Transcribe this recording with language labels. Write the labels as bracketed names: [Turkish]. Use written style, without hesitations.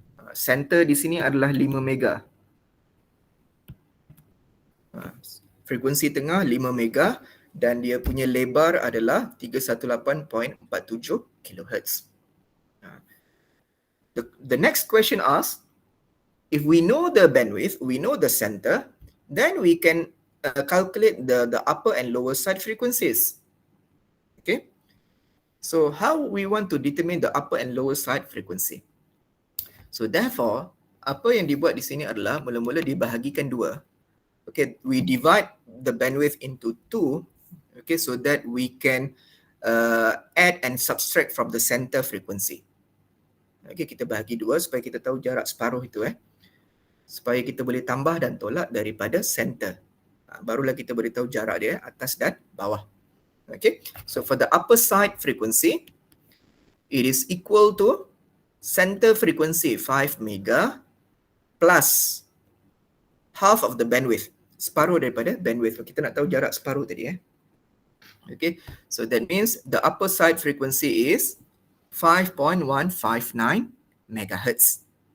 [Malay] Center di sini adalah 5 mega. Frekuensi tengah 5 mega dan dia punya lebar adalah 318.47 kilohertz. [English] The next question asks, if we know the bandwidth, we know the center, then we can calculate the upper and lower side frequencies. Okay, so how we want to determine the upper and lower side frequency? [Malay] So therefore, apa yang dibuat di sini adalah mula-mula dibahagikan 2. [English] Okay, we divide the bandwidth into 2. Okay, so that we can add and subtract from the center frequency. [Malay] Okay, kita bahagi 2 supaya kita tahu jarak separuh itu supaya kita boleh tambah dan tolak daripada center. Barulah kita boleh tahu jarak dia atas dan bawah. [English] Okay, so for the upper side frequency, it is equal to center frequency 5 mega plus half of the bandwidth. [Malay] Separuh daripada bandwidth. Kita nak tahu jarak separuh tadi. [English] Okay, so that means the upper side frequency is 5.159 megahertz.